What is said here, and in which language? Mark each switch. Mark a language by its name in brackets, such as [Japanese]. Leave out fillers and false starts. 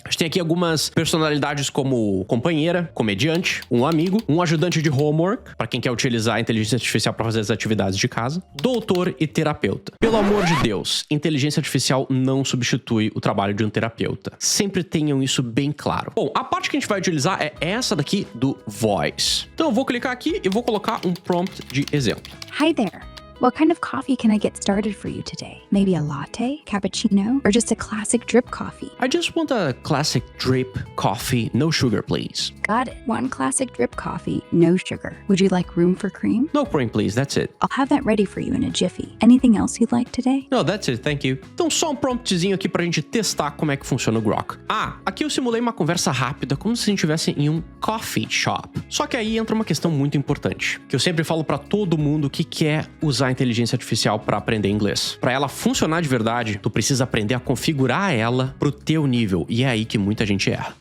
[Portuguese] A gente tem aqui algumas personalidades como companheira, comediante, um amigo, um ajudante de homework, para quem quer utilizar a inteligência artificial para fazer as atividades de casa, doutor e terapeuta. Pelo amor de Deus, inteligência artificial não substitui o trabalho de um terapeuta. Sempre tenham isso bem claro. Bom, a parte que a gente vai utilizar é essa daqui do Voice. Então eu vou clicar aqui e vou colocar um prompt de exemplo. [English] Hi there. What kind of coffee can I get started for you today? Maybe a latte, cappuccino, or just a classic drip coffee? I just want a classic drip coffee, no sugar, please. Got it. One classic drip coffee, no sugar. Would you like room for cream? No cream, please, that's it. I'll have that ready for you in a jiffy. Anything else you'd like today? No, that's it, thank you. [Portuguese] Então só um promptzinho aqui pra gente testar como é que funciona o Grok. Aqui eu simulei uma conversa rápida, como se a gente estivesse em um coffee shop. Só que aí entra uma questão muito importante, que eu sempre falo pra todo mundo que quer usar a inteligência artificial para aprender inglês. Para ela funcionar de verdade, tu precisa aprender a configurar ela pro teu nível, e é aí que muita gente erra.